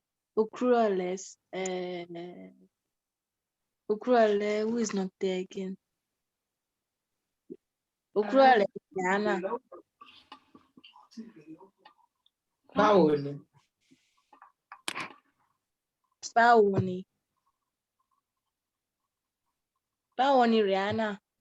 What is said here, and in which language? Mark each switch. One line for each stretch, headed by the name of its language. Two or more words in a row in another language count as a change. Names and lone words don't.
Yoruba: Okurole, Okurole,
English: who is not there again?
Yoruba: Okurole, Rihanna. Báwo ni? Báwo ni? Báwo ni Rihanna?